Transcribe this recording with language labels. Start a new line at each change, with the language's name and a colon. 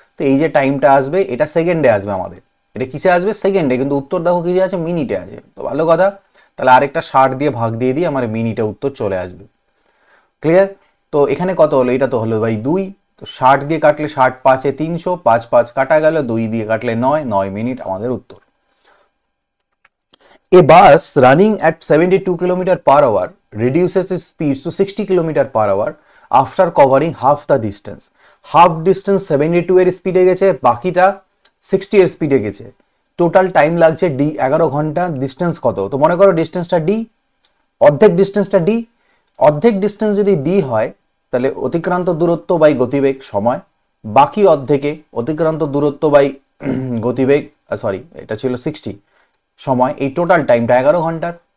Bangla: তো এই যে টাইমটা আসবে এটা সেকেন্ডে আসবে আমাদের, এটা কিসে আসবে? সেকেন্ডে। কিন্তু উত্তর দেখো কিসে আছে? মিনিটে আছে। তো ভালো কথা, তাহলে আরেকটা 60 দিয়ে ভাগ দিয়ে দিয়ে আমার মিনিটে উত্তর চলে আসবে। ক্লিয়ার? তো এখানে কত হলো? এটা তো হলো ভাই 2। তো 60 দিয়ে কাটলে 60 5 300, 5 5 কাটা গেল, 2 দিয়ে কাটলে 9 মিনিট আমাদের উত্তর।
English: A bus running at 72 km/h reduces its speed to 60 km/h after covering half the distance. Half distance
Bangla: 72 এর স্পিডে গেছে, বাকিটা 60 এর স্পিডে গেছে। টোটাল টাইম লাগছে ডি 11 ঘন্টা। ডিস্টেন্স কত? তো মনে করো ডিস্টেন্সটা ডি, অর্ধেক ডিস্টেন্সটা ডি। অর্ধেক ডিস্টেন্স যদি ডি হয় তাহলে অতিক্রান্ত দূরত্ব বাই গতিবেগ সময়, বাকি অর্ধেকে অতিক্রান্ত দূরত্ব বাই গতিবেগ, সরি এটা ছিল 60 সময়, এই টোটাল টাইমটা 11 ঘন্টার।